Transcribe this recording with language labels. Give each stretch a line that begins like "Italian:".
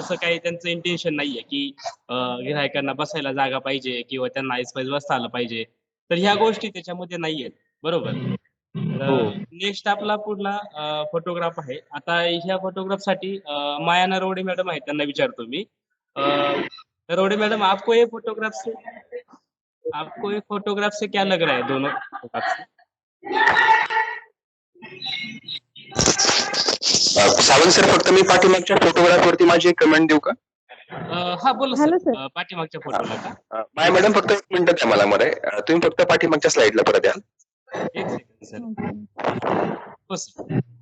Marathi: तसं काही त्यांचं इंटेन्शन नाहीये, की गिऱ्हाईकांना बसायला जागा पाहिजे किंवा त्यांना ऐसपैस बसता आलं पाहिजे. तर ह्या गोष्टी त्याच्यामध्ये नाहीयेत. बरोबर. हो. तर नेक्स्ट आपला पुढला फोटोग्राफ आहे. आता ह्या फोटोग्राफसाठी माया नरवडे मॅडम आहेत, त्यांना विचारतो मी. नरवडे मैडम,
Hindi: आपको ये फोटोग्राफ से आपको ये फोटोग्राफ से क्या लग रहा है दोनों फोटोग्राफ से?
Marathi: सावंत सर, फक्त मी पाठीमागच्या फोटोग्राफवरती माझी एक कमेंट देऊ का? हा बोला सर. Hello sir. पाठीमागच्या फोटोला का? माय मॅडम, फक्त 1 मिनिट द्या मला मध्ये. तुम्ही फक्त पाठीमागच्या स्लाइडला परत या. एक सेकंड सर. हो सर.